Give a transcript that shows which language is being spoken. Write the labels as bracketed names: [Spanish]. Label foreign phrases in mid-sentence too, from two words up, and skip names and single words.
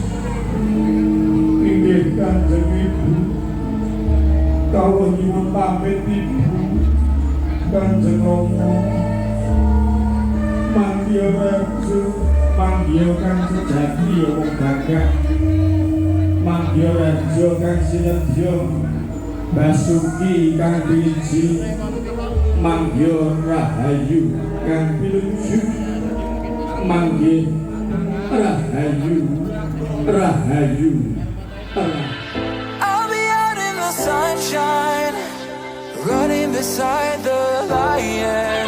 [Javanese] inggih kanjeng ibu kawula nyuwun pamit ibu kanjeng Rama manggiya raja manggiya kang sejati ya wong gagah manggiya raja kang sinedya Basuki kang driji manggiya rahayu kang pinuju manggih rahayu [English] I'll be out in the sunshine, running beside the light.